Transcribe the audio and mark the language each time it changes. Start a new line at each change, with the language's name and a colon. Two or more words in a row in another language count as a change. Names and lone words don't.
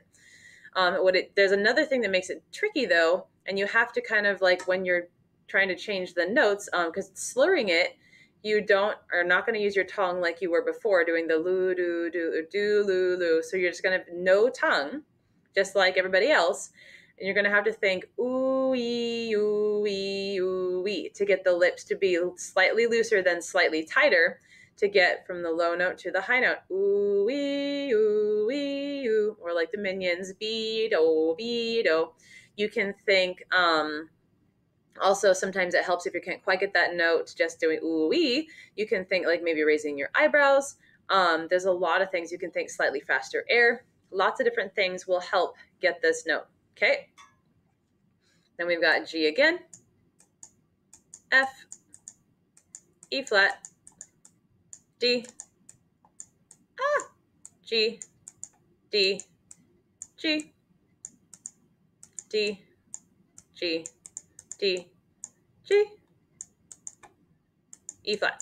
English: There's another thing that makes it tricky though, and you have to kind of like when you're trying to change the notes, because slurring it, you are not going to use your tongue like you were before doing the loo, do, do, loo, loo. So you're just going to no tongue, just like everybody else. And you're going to have to think ooh, ee, ooh, ee, ooh, ee, to get the lips to be slightly looser than slightly tighter to get from the low note to the high note. Ooh, ee, ooh, ee, ooh. Or like the Minions, be-do, be-do. You can think, also sometimes it helps if you can't quite get that note just doing ooh, ee. You can think like maybe raising your eyebrows. There's a lot of things you can think slightly faster air. Lots of different things will help get this note. Okay, then we've got G again, F, E flat, D, G, D, G, D, G, D, G, E flat.